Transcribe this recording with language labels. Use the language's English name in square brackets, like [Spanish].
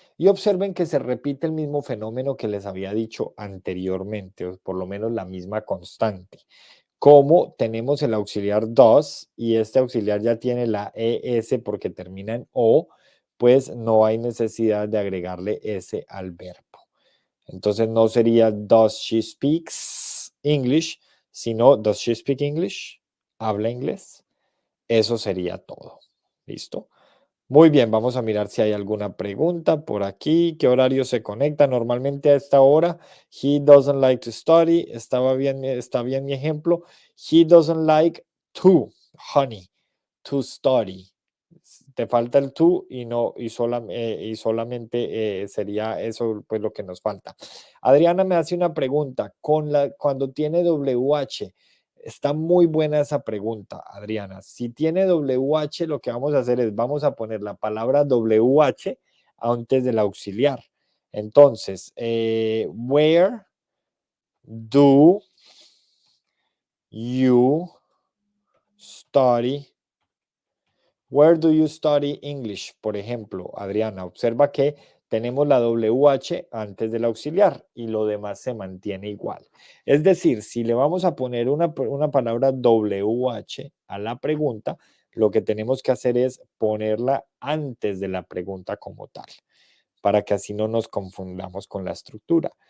[Spanish] Y observen que se repite el mismo fenómeno que les había dicho anteriormente, o por lo menos la misma constante. Como tenemos el auxiliar does y este auxiliar ya tiene la ES porque termina en O, pues no hay necesidad de agregarle S al verbo. Entonces no sería [English] does she speaks English, [Spanish] sino [English] does she speak English? [Spanish] ¿Habla inglés? Eso sería todo. ¿Listo? Muy bien, vamos a mirar si hay alguna pregunta por aquí. ¿Qué horario se conecta? Normalmente a esta hora. [English] He doesn't like to study. [Spanish] Está bien mi ejemplo. [English] He doesn't like to, honey, to study. [Spanish] te falta el to y no y solamente sería eso pues lo que nos falta. Adriana me hace una pregunta, cuando tiene WH, está muy buena esa pregunta, Adriana. Si tiene WH, lo que vamos a hacer es vamos a poner la palabra WH antes del auxiliar. [English] Entonces, where do you study? Where do you study English? [Spanish] Por ejemplo, Adriana, observa que tenemos la WH antes del auxiliar y lo demás se mantiene igual. Es decir, si le vamos a poner una palabra WH a la pregunta, lo que tenemos que hacer es ponerla antes de la pregunta como tal, para que así no nos confundamos con la estructura.